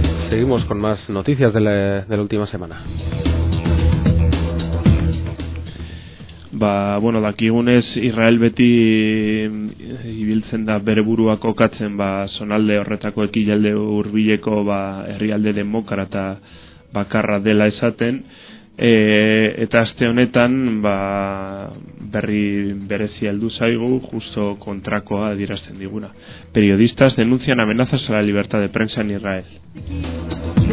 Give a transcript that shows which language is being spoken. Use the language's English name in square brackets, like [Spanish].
[Spanish] Seguimos con más noticias de la última semana. [Basque] Bueno, dakigunez, Israel beti ibiltzen da bere burua kokatzen zonalde horretako ekialde hurbileko herrialde demokrata bakarra dela esaten, eta aste honetan berri berezi heldu zaigu, justo kontrakoa adierazten diguna. [Spanish] Periodistas denuncian amenazas a la libertad de prensa en Israel.